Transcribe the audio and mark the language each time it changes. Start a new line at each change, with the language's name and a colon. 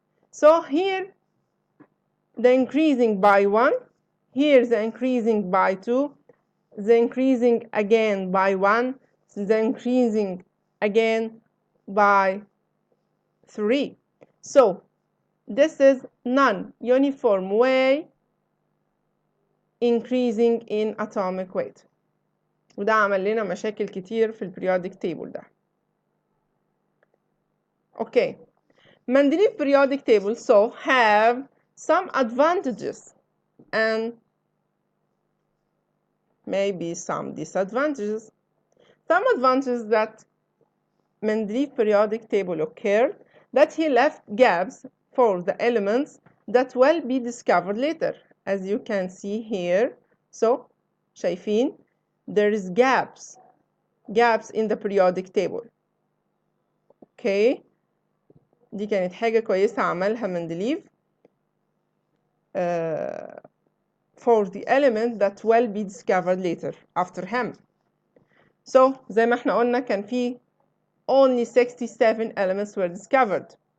English: So here the increasing by 1, here the increasing by 2, the increasing again by 1, the increasing again by 3. So this is non-uniform way increasing in atomic weight.
Arabic: وده عمل لنا مشاكل كتير في البريودك تيبل ده.
English: Okay, Mendeleev periodic table so have some advantages and maybe some disadvantages. Some advantages that Mendeleev periodic table occurred, that he left gaps for the elements that will be discovered later, as you can see here. So
Arabic: شايفين
English: there is gaps in the periodic table. Okay,
Arabic: دي كانت حاجة كويسة عملها مندليف
English: for the element that will be discovered later after him.
Arabic: So زي ما احنا قلنا كان في
English: only 67 elements were discovered.